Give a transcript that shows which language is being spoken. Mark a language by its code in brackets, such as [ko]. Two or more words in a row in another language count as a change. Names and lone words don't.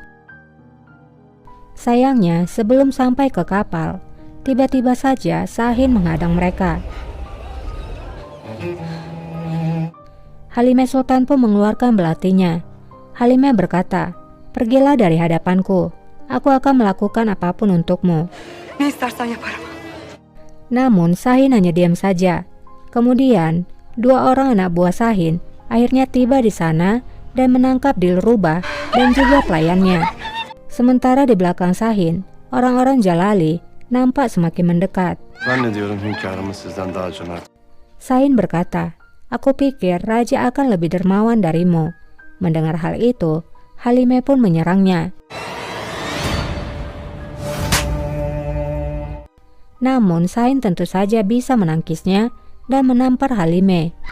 [id] Sayangnya, sebelum sampai ke kapal, tiba-tiba saja Shahin menghadang mereka. Halimah Sultan pun mengeluarkan belatinya. Halimah berkata, pergilah dari hadapanku, aku akan melakukan apapun untukmu. [tr] Ne istersen yaparım. [id] Namun Shahin hanya diam saja. Kemudian, dua orang anak buah Shahin akhirnya tiba di sana dan menangkap Dilruba dan juga pelayannya. Sementara di belakang Shahin, orang-orang Jalali nampak semakin mendekat. [tr] Zannediyorum hünkârımız sizden daha cömert. [id] Shahin berkata, aku pikir raja akan lebih dermawan darimu. Mendengar hal itu, Halimah pun menyerangnya. Namun Shahin tentu saja bisa menangkisnya dan menampar Halimah.